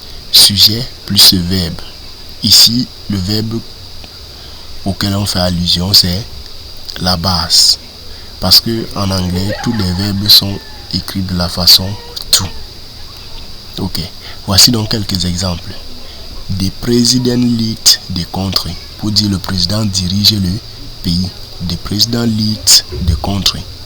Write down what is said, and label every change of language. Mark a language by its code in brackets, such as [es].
[fr] Sujet plus verbe. Ici, le verbe auquel on fait allusion, c'est la base. Parce que en anglais, tous les verbes sont écrits de la façon to. Ok. Voici donc quelques exemples. [en] The president leads the country. [fr] Pour dire le président dirige le pays. [en] The president leads the country.